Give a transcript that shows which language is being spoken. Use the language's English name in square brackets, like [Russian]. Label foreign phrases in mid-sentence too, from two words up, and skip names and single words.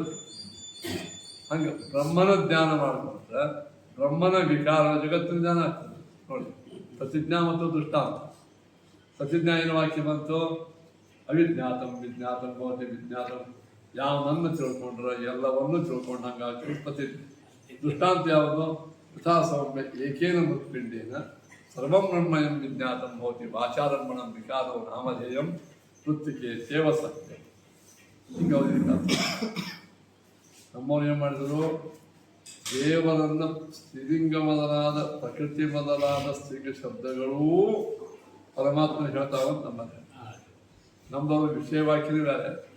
[Kannada] ಹಂಗೆ ಬ್ರಹ್ಮನ ಜ್ಞಾನ ಮಾಡಿಕೊಂಡ್ರೆ ಬ್ರಹ್ಮನ ವಿಕಾರ ಜಗತ್ತಿನ ಜ್ಞಾನ ಆಗ್ತದೆ. ನೋಡಿ ಪ್ರತಿಜ್ಞಾ ಮತ್ತು ದೃಷ್ಟಾಂತ. ಪ್ರತಿಜ್ಞಾ ಏನು ವಾಕ್ಯ ಬಂತು? [Sanskrit] ಅವಿಜ್ಞಾತಂ ವಿಜ್ಞಾತಂ ಭವತಿ ವಿಜ್ಞಾತಂ. [Kannada] ಯಾವನನ್ನು ತಿಳ್ಕೊಂಡ್ರೆ ಎಲ್ಲವನ್ನೂ ತಿಳ್ಕೊಂಡಂಗಾಗ್ತದೆ ಪ್ರತಿಜ್ಞೆ. ದೃಷ್ಟಾಂತ ಯಾವುದು? [Sanskrit] ಯಥಾ ಸೌಮ್ಯ ಏಕೇನ ಮೃತ್ಪಿಂಡೇನ ಸರ್ವಂ ಬ್ರಹ್ಮಯಂ ವಿಜ್ಞಾತಂ ಭವತಿ ವಾಚಾರಂಭಣಂ ವಿಕಾರೋ ನಾಮಧೇಯಂ ವೃತ್ತಿಕೆ ಸೇವ ಸತ್ಯ. [Kannada] ಹಿಂಗೆ ನಮ್ಮವ್ರು ಏನು ಮಾಡಿದರು? ದೇವರನ್ನು ಸ್ತ್ರೀಲಿಂಗ ಮೊದಲಾದ ಪ್ರಕೃತಿ ಮೊದಲಾದ ಸ್ತ್ರೀಲಿಂಗ ಶಬ್ದಗಳೂ ಪರಮಾತ್ಮ ಹೇಳ್ತಾವಂತ ನಮ್ಮದವ್ರು ವಿಷಯವಾಕ್ಯನೇ ಬೇರೆ.